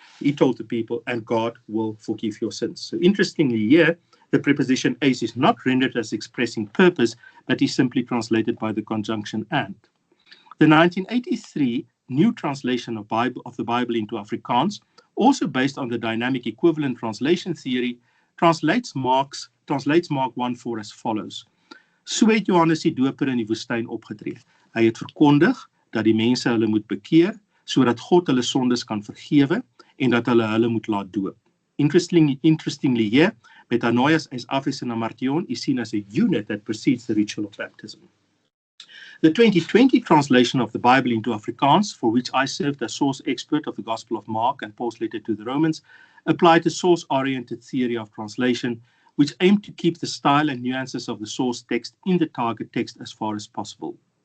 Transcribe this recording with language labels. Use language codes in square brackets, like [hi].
[en] He told the people, and God will forgive your sins. So interestingly here, the preposition eis is not rendered as expressing purpose, but is simply translated by the conjunction and. The 1983 new translation of the Bible into Afrikaans, also based on the dynamic equivalent translation theory, translates Mark 1:4 as follows. [af] So het Johannes die doper in die woestyn opgetree. Hy het verkondig dat die mense hulle moet bekeer, sodat God hulle sondes kan vergewe en dat hulle moet laat doop. [en] Interestingly here, metanoias as afis and amartion is seen as a unit that precedes the ritual of baptism. The 2020 translation of the Bible into Afrikaans, for which I served as source expert of the Gospel of Mark and Paul's letter to the Romans, applied a source-oriented theory of translation, which aimed to keep the style and nuances of the source text in the target text as far as possible.